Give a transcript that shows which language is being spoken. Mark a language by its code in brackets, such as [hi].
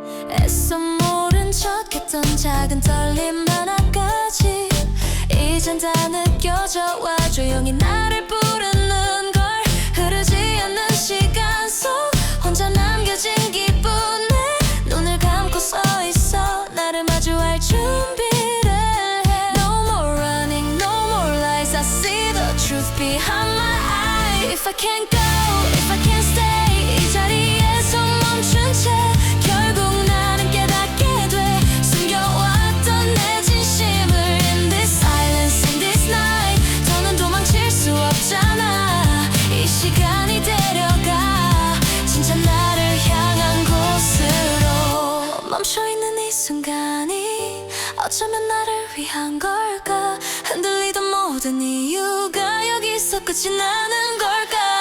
[ko] 애써 모른 척했던 작은 떨림 하나까지 이젠 다 느껴져 와. 조용히 나를 부르는 걸. 흐르지 않는 시간 속 혼자 남겨진 기분에 눈을 감고 서 있어. 나를 마주할 준비를 해. [en] No more running, no more lies. I see the truth behind my eyes. If I can't go, if I can't stay, [ko] 이 자리에서 멈춘 채 결국 나는 깨닫게 돼. 숨겨왔던 내 진심을. [en] In this silence, in this night, [ko] 더는 도망칠 수 없잖아. 이 시간이 데려가 진짜 나를 향한 곳으로. 멈춰있는 이 순간이 어쩌면 나를 위한 걸까. 흔들리던 모든 이유가 여기서 끝이 나는 걸까.